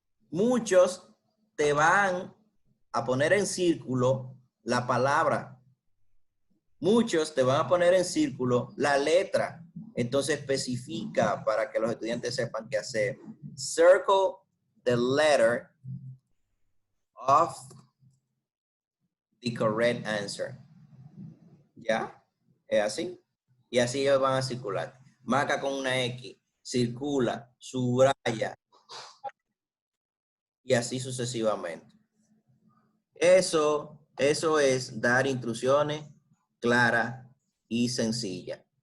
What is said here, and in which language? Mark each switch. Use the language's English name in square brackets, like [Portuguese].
[Spanish] Muchos te van a poner en círculo la palabra. Muchos te van a poner en círculo la letra. Entonces especifica para que los estudiantes sepan qué hacer. [English] Circle the letter of the correct answer. [Spanish] ¿Ya? Es así. Y así ellos van a circular. Marca con una X, circula, subraya. Y así sucesivamente. Eso es dar instrucciones claras y sencillas.